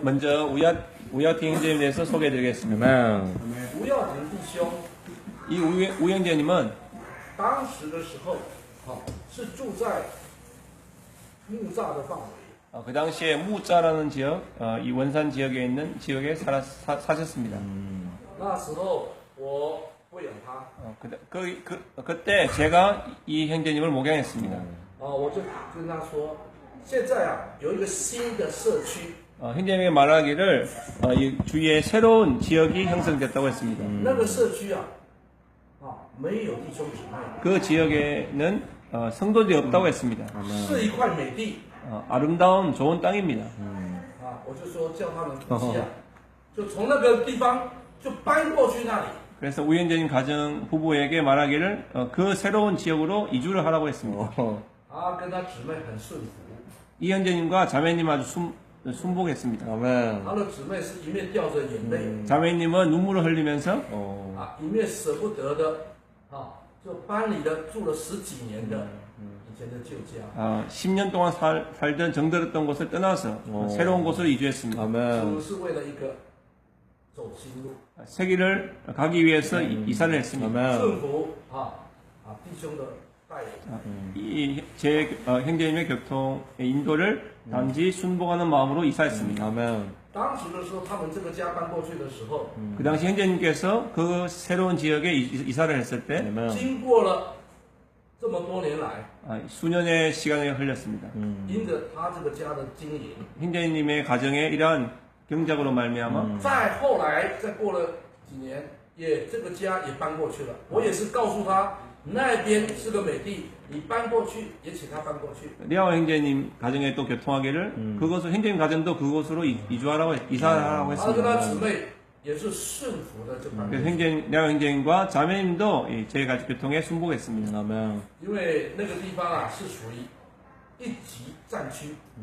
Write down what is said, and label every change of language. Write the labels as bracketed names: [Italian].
[Korean] 먼저 우야팅 형제님에 대해서 소개해드리겠습니다. 아멘. [Chinese] 吴耀庭弟兄， [Korean] 이 우형제님은 [Chinese] 当时的时候是住在木栅的范围。 [Korean] 그 당시에 무자라는 지역, 이 원산 지역에 있는 지역에 사셨습니다. [Chinese] 那时候我喂养他， [Korean] 그때 제가 이 형제님을 목양했습니다. [Chinese] 我就跟他说，现在有一个新的社区， [Korean] 형제님에게 말하기를 이 주위에 새로운 지역이 형성됐다고 했습니다. [Chinese] 那个社区没有弟兄姊妹， [Korean] 그 지역에는 성도들이 없다고 했습니다. [Chinese] 是一块美地。 [Korean] 아름다운 좋은 땅입니다. [Chinese] 我就说叫他们夫妻就从那个地方就搬过去那里。 [Korean] 그래서 우형제님 가정 부부에게 말하기를 그 새로운 지역으로 이주를 하라고 했습니다. [Chinese] 跟他姊妹很顺服， [Korean] 이 형제님과 자매님 아주 순복했습니다. 아멘. [Chinese] 他的姊妹是一面掉着眼泪， [Korean] 자매님은 눈물을 흘리면서 [Chinese] 一面舍不得的，就搬离了住了10几年的以前的旧家， [Korean] 10년 동안 살던 정들었던 곳을 떠나서 새로운 곳으로 이주했습니다. [Chinese] 主 [Korean] 아멘. [Chinese] 是为了一个走新路， [Korean] 세기를 가기 위해서 이사를 했습니다. 아멘. [Chinese] 顺服弟兄的带领。 [Korean] 제 형제님의 교통의 인도를 단지 순복하는 마음으로 이사했습니다. 아멘. [Chinese] 当时的时候，他们这个家搬过去的时候， [Korean] 그 당시 형제님께서 그 새로운 지역에 이사를 했을 때 아멘. [Chinese] 经过了这么多年来， [Korean] 수년의 시간이 흘렸습니다. [Chinese] 因着他这个家的经营， [Korean] 형제님의 가정에 이러한 경작으로 말미암아 [Chinese] 再后来再过了几年，这个家也搬过去了。我也是告诉他，那边是个美地，你搬过去也请他搬过去。 [Korean] 리아오 형제님 가정에 또 교통하기를 그것을 형제님 가정도 그곳으로 이사하라고 [Chinese] 他跟 [Korean] 했습니다. [Chinese] 他姊妹也是顺服的就搬过 [Korean] 그래서 [Chinese] 去， [Korean] 리아오 형제님과 자매님도 저희 가족 교통에 순복했습니다. 아멘. [Chinese] 因为那个地方啊是属于一级战区，